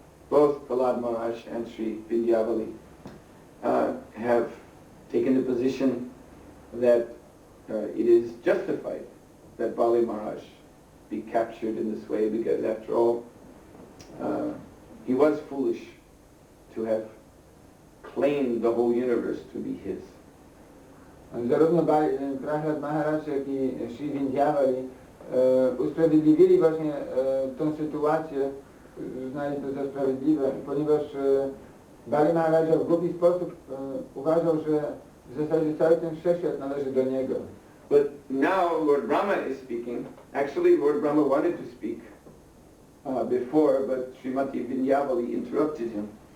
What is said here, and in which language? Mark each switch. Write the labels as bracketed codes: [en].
[en] Both Prahlad Maharaj and Sri Vindhyavali have taken the position that it is justified that Bali Maharaj be captured in this way, because after all, he was foolish to have claimed the whole universe to be his. [pl] Zarówno Prahlad Maharaj, jak i Sri Vindhyavali usprawiedliwili właśnie tą sytuację, uznali to za sprawiedliwe, ponieważ Bali Maharaj w głupi sposób uważał, że w zasadzie cały ten wszechświat należy do niego. [en] But now Lord Brahma is speaking. Actually, Lord Brahma wanted to speak before, but Srimati Vindhyavali interrupted him.